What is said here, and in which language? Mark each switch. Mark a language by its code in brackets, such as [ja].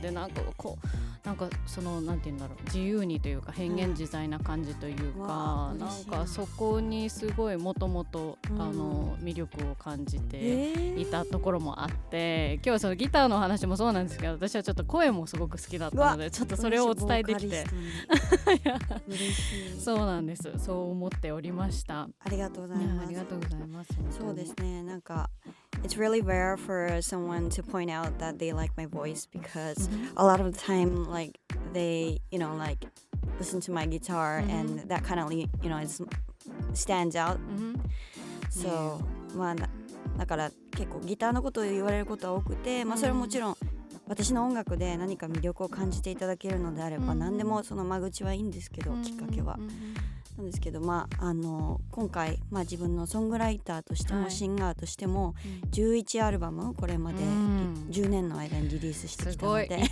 [ja] でなんかそのなんて言うんだろう、自由にというか変幻自在な感じというか、なんかそこにすごいもともと魅力を感じていたところもあって、今日はそのギターの話もそうなんですけど、私はちょっと声もすごく好きだったので、ちょっとそれをお伝えできて嬉しい。そうなんです。そう思っておりました。ありがとうございます。ありがとうございます。そうですね、なんか [en] It's really rare for someone to point out that they like my voice because a lot of the time like they like listen to my guitar and that kind of it stands out. [ja] So まあだから結構ギターのことを言われることは多くて、それはもちろん私の音楽で何か魅力を感じていただけるのであれば、何でもその間口はいいんですけど、きっかけはなんですけど、今回、自分のソングライターとしてもシンガーとしても11アルバムこれまで10年の間にリリースしてきたので、